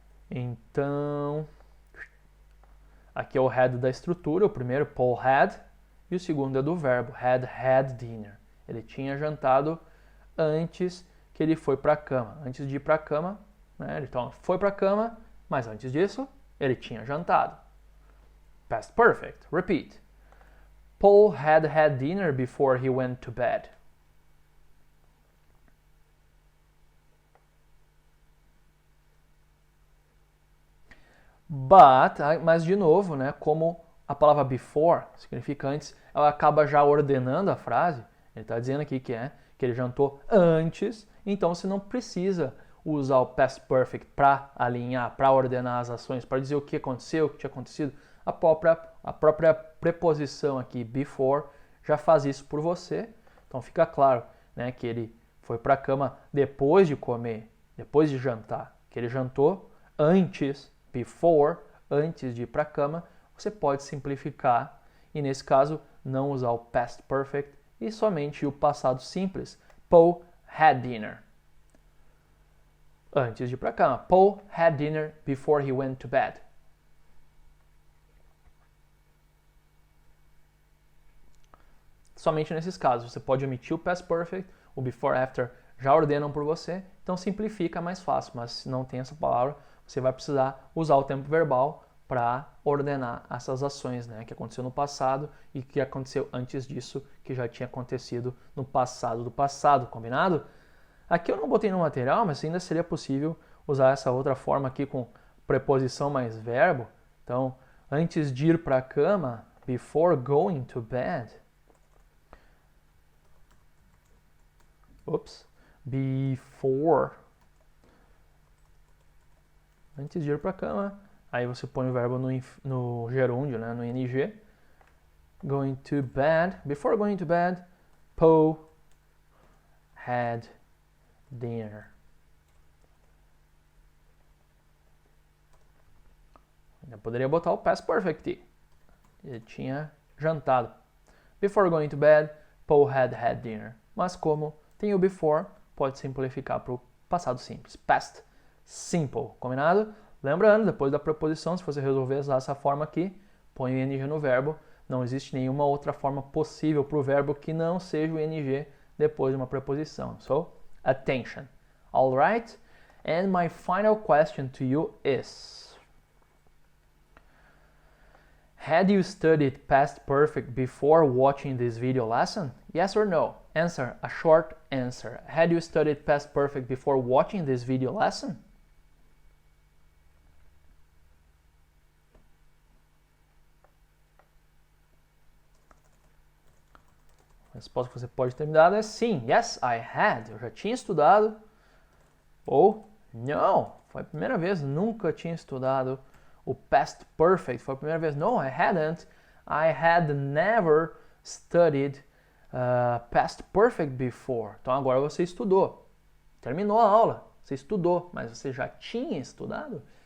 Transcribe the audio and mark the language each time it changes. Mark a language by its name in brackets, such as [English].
[Portuguese] Então, aqui é o had da estrutura. O primeiro, [English] Paul had. [Portuguese] E o segundo é do verbo, [English] had dinner. [Portuguese] Ele tinha jantado antes que ele foi para a cama. Antes de ir para a cama, né? Então foi para a cama, mas antes disso, ele tinha jantado. [English] Past perfect. Repeat. Paul had had dinner before he went to bed. [Portuguese] But, mas de novo, né, como a palavra before significa antes, ela acaba já ordenando a frase. Ele está dizendo aqui que ele jantou antes, então você não precisa usar o past perfect para alinhar, para ordenar as ações, para dizer o que aconteceu, o que tinha acontecido. A própria preposição aqui, before, já faz isso por você. Então fica claro, né, que ele foi para a cama depois de comer, depois de jantar, que ele jantou antes, before, antes de ir para a cama. Você pode simplificar e, nesse caso, não usar o past perfect e somente o passado simples. [English] Paul had dinner. [Portuguese] Antes de ir para a cama. [English] Paul had dinner before he went to bed. [Portuguese] Somente nesses casos. Você pode omitir o past perfect, o before, after já ordenam por você, então simplifica mais fácil, mas se não tem essa palavra, você vai precisar usar o tempo verbal para ordenar essas ações, né, que aconteceu no passado e que aconteceu antes disso, que já tinha acontecido no passado do passado, combinado? Aqui eu não botei no material, mas ainda seria possível usar essa outra forma aqui com preposição mais verbo. Então, antes de ir para a cama, [English] before going to bed. Before. [Portuguese] Antes de ir para a cama. Aí você põe o verbo no gerúndio, né, no ing. [English] Going to bed. Before going to bed, Paul had dinner. [Portuguese] Eu poderia botar o past perfect. Ele tinha jantado. [English] Before going to bed, Paul had had dinner. [Portuguese] Mas como tem o before, pode simplificar para o passado simples. [English] Past simple. [Portuguese] Combinado? Lembrando, depois da preposição, se você resolver usar essa forma aqui, põe o ing no verbo. Não existe nenhuma outra forma possível para o verbo que não seja o ing depois de uma preposição. [English] So, attention. Alright? And my final question to you is: had you studied past perfect before watching this video lesson? Yes or no? Answer, a short answer. Had you studied past perfect before watching this video lesson? [Portuguese] A resposta que você pode ter me dado é sim. [English] Yes, I had. [Portuguese] Eu já tinha estudado. Ou não, foi a primeira vez, nunca tinha estudado o past perfect. Foi a primeira vez. [English] No, I hadn't. I had never studied past perfect before. [Portuguese] Então agora você estudou. Terminou a aula. Você estudou, mas você já tinha estudado?